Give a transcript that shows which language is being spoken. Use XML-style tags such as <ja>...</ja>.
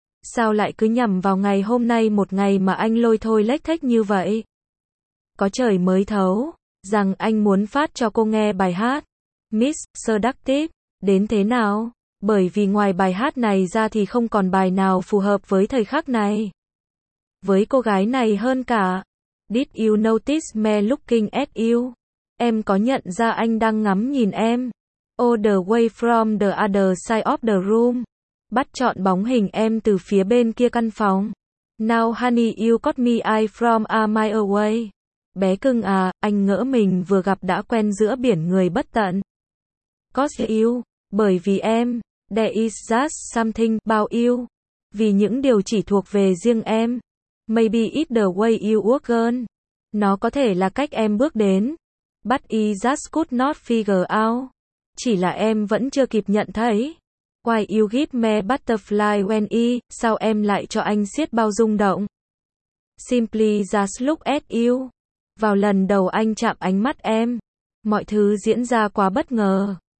<vi>Sao lại cứ nhằm vào ngày hôm nay một ngày mà anh lôi thôi lếch thếch như vậy? Có trời mới thấu rằng anh muốn phát cho cô nghe bài hát Miss Seductive đến thế nào? Bởi vì ngoài bài hát này ra thì không còn bài nào phù hợp với thời khắc này, với cô gái này hơn cả.</vi> <en>Did you notice me looking at you?</en> <vi>Em có nhận ra anh đang ngắm nhìn em?</vi> <en>All the way from the other side of the room.</en> <vi>Bắt chọn bóng hình em từ phía bên kia căn phòng.</vi> <en>Now honey you got me I from a mile away.</en> <vi>Bé cưng à, anh ngỡ mình vừa gặp đã quen giữa biển người bất tận.</vi> <en>Cause you,</en> <vi>bởi vì em,</vi> <en>there is just something about you.</en> <vi>Vì những điều chỉ thuộc về riêng em.</vi> <en>Maybe it's the way you walk, girl.</en> <vi>Nó có thể là cách em bước đến.</vi> <en>But I just could not figure out.</en> <vi>Chỉ là em vẫn chưa kịp nhận thấy.</vi> <en>Why you give me butterfly when I,</en> <vi>sao em lại cho anh siết bao rung động?</vi> <en>Simply just look at you.</en> <vi>Vào lần đầu anh chạm ánh mắt em, mọi thứ diễn ra quá bất ngờ.</vi>